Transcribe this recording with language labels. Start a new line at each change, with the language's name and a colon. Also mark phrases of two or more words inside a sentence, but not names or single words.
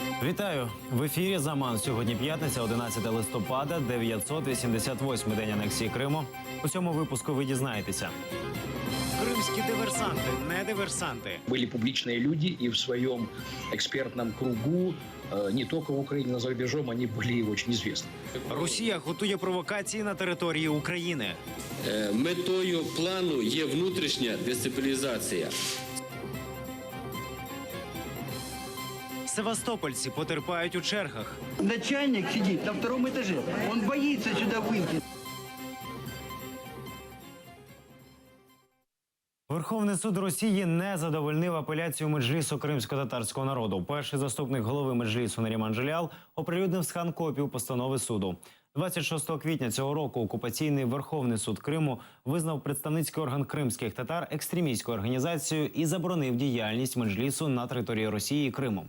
Ukrainian: Вітаю! В ефірі «Заман». Сьогодні п'ятниця, 11 листопада, 988-й день анексії Криму. У цьому випуску ви дізнаєтеся.
Russian: Крымские диверсанты, не диверсанты. Были публичные люди, и в своем экспертном кругу, не только в Украине, но и за рубежом, они были очень известны.
Ukrainian: Росія готує провокації на території України. Метою плану є внутрішня дестабілізація. Севастопольці потерпають у чергах.
Russian: Начальник сидит на втором этаже. Он боится сюда выйти.
Ukrainian: Верховний суд Росії не задовольнив апеляцію Меджлісу кримсько-татарського народу. Перший заступник голови Меджлісу Наріман Джелял оприлюднив скан-копію постанови суду. 26 квітня цього року окупаційний Верховний суд Криму визнав представницький орган кримських татар екстремістською організацією і заборонив діяльність Меджлісу на території Росії і Криму.